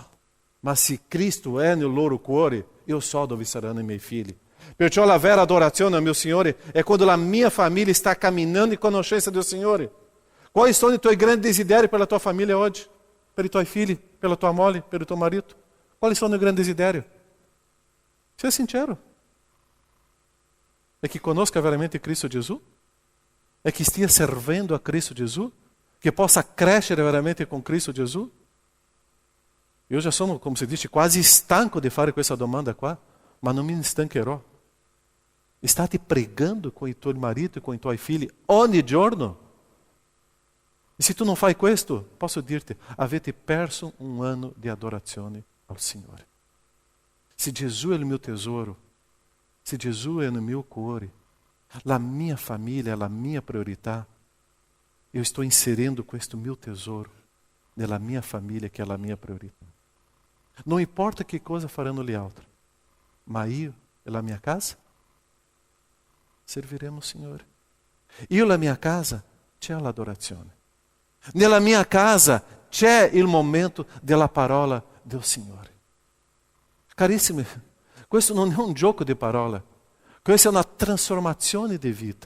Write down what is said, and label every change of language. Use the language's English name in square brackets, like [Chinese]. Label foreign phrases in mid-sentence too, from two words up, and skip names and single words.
[Italian] Ma se Cristo è nel loro cuore, io so dove saranno i miei figli. Perciò la vera adorazione al mio Signore è quando la mia famiglia sta camminando in conoscenza del Signore. Quali sono i tuoi grandi desideri per la tua famiglia oggi? Per i tuoi figli, per la tua moglie, per il tuo marito? Quali sono i grandi desideri? Sia sincero. [Portuguese] É que [Italian] conosca veramente Cristo Gesù? [Portuguese] É que [Italian] stia servendo a Cristo Gesù? Que possa crescere veramente com Cristo Gesù? [Portuguese] Eu já [Italian] sono, come si dice, quasi stanco di fare questa domanda qua, ma non mi stancherò. State pregando com il tuo marito e com i tuoi figli ogni giorno? E se tu non fai questo, posso dirti, avete perso un anno di adorazione al Signore. Se Gesù è il mio tesoro, se Gesù è nel mio cuore, La [Portuguese] minha família, [Italian] la minha priorità, [Portuguese] eu estou inserindo [Italian] questo mio tesouro nella [Portuguese] minha família, que é a minha [Italian] priorità. [Portuguese] Não importa que coisa [Italian] faranno gli altri, ma io e la mia casa serviremo il Signore. Io e la mia casa c'è l'adorazione. Nella mia casa c'è il momento della parola del Signore. Carissimi, questo non è un gioco di parole, questa è una trasformazione di vita.